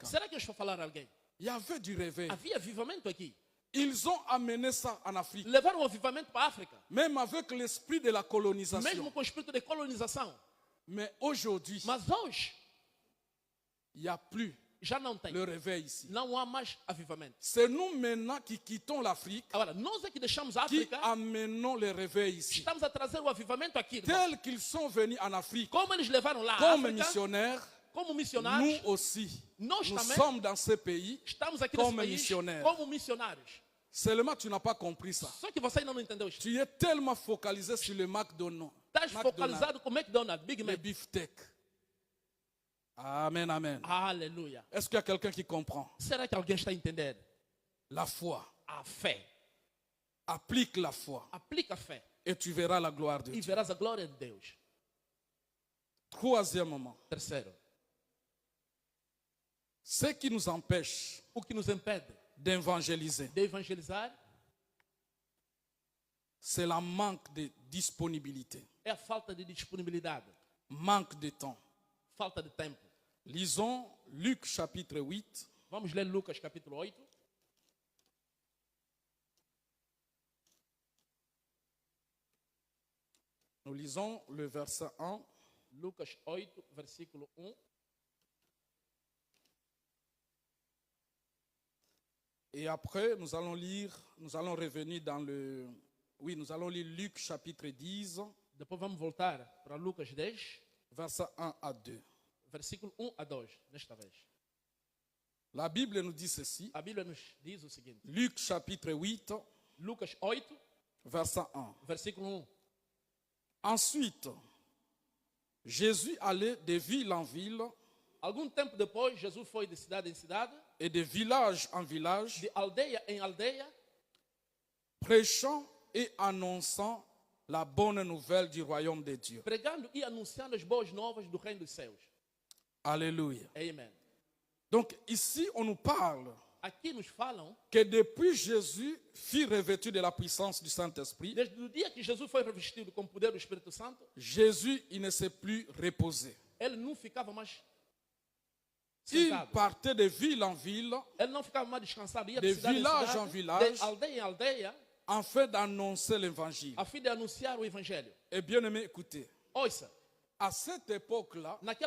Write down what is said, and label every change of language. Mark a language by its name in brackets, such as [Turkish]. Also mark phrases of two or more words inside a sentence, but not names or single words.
[Portuguese] Será que eu estou a falar a alguém? [French] Il y avait du réveil. [Portuguese] Havia avivamento aqui. [French] Ils ont amené ça en Afrique. [Portuguese] Levaram o avivamento para a África. [French] Même avec l'esprit de la [Portuguese] Mesmo [French] colonisation. [Portuguese] com o espírito de colonização. [French] Mais aujourd'hui, [Portuguese] Mas hoje [French] il n'y a plus [Portuguese] já não tem. [French] le réveil ici. [Portuguese] Não há mais avivamento. [French] C'est nous maintenant qui quittons l'Afrique, [Portuguese] Agora, nós é que deixamos a [French] qui [Portuguese] África, [French] amenons le réveil ici. [Portuguese] estamos a trazer o avivamento aqui. irmão. [French] Tels qu'ils sont venus en Afrique [Portuguese] Como eles levaram lá a [French] comme [Portuguese] África, [French] missionnaires, [Portuguese] como [French] nous [Portuguese] missionários, [French] aussi, [Portuguese] nós [French] nous [Portuguese] também [French] sommes dans ce pays. [Portuguese] estamos aqui nesse como país missionários. como missionários. [French] Seulement, tu n'as pas compris ça. [Portuguese] Só que você ainda não entendeu isso. [French] Tu es tellement focalisé sur le McDonald's, [Portuguese] Estás focalizado com o McDonald's, [French] Big le Mac. beefsteak. Amen, amen. [Portuguese] Aleluia. [French] Est-ce qu'il y a quelqu'un qui comprend? [Portuguese] Será que alguém está a entender? [French] La foi. [Portuguese] A fé. [French] Applique la foi [Portuguese] Aplica a fé [French] et tu verras la gloire de [Portuguese] e [French] Dieu. [Portuguese] verás a glória de Deus. [French] Troisièmement, [Portuguese] Terceiro, [French] ce qui nous empêche [Portuguese] o que nos impede [French] d'évangéliser, [Portuguese] de evangelizar [French] c'est la manque de disponibilité, [Portuguese] é a falta de disponibilidade, [French] manque de temps. [Portuguese] falta de tempo. [French] Lisons Luc chapitre 8, [Portuguese] Vamos ler Lucas capítulo 8. [French] nous lisons le verset 1. [Portuguese] Lucas 8, versículo 1. [French] Et après, nous allons revenir dans le... Oui, nous allons lire Luc chapitre 10, [Portuguese] Depois vamos voltar para Lucas 10, [French] verset 1 à 2. [Portuguese] versículo 1 a 2, desta vez. [French] La Bible nous dit ceci. [Portuguese] A Bíblia nos diz o seguinte. [French] Luc chapitre 8, [Portuguese] Lucas 8, [French] verset 1. [Portuguese] versículo 1. [French] Ensuite, Jésus allait de ville en ville [Portuguese] Algum tempo depois, Jesus foi de cidade em cidade, [French] et de village en village, [Portuguese] de aldeia em aldeia, [French] prêchant et annonçant la bonne nouvelle du royaume de Dieu. [Portuguese] pregando e anunciando as boas novas do reino dos céus. [French] Alléluia. [Portuguese] Amen. [French] Donc ici, on nous parle [Portuguese] Aqui nos falam, [French] que depuis Jésus fut revêtu de la puissance du Saint-Esprit, [Portuguese] desde o dia que Jesus foi revestido com o poder do Espírito Santo, [French] Jésus, il ne s'est plus reposé. [Portuguese] ele não ficava mais [French] Il [Portuguese] sentado. [French] partait de ville en ville [Portuguese] Ele não ficava mais descansado, ia [French] De [Portuguese] de cidade em [French] village [Portuguese] cidade, [French] en village. [Portuguese] de aldeia em aldeia, [French] afin d'annoncer l'évangile. [Portuguese] a fim de anunciar o Evangelho. [French] Et bien aimé, écoutez, [Portuguese] Ouça, [French] à cette époque-là,